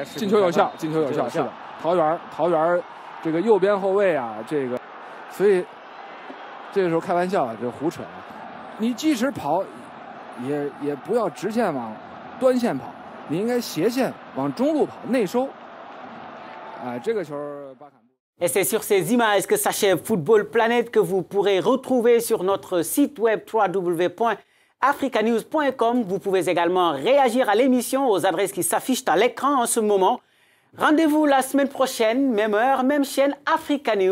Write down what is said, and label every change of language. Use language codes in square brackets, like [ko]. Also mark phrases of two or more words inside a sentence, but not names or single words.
[zh] 进球有效，进球有效，是的。桃园这个右边后卫啊，这个，所以。这个时候开玩笑啊，这胡扯啊！你即使跑，也不要直线往端线跑，你应该斜线往中路跑，内收。这个球巴坎布。 [fr] Et c'est sur ces images que s'achève Football Planet que vous pourrez retrouver sur notre site web www.africanews.com. Vous pouvez également réagir à l'émission aux adresses qui s'affichent à l'écran en ce moment. Rendez-vous la semaine prochaine, même heure, même chaîne Africa News.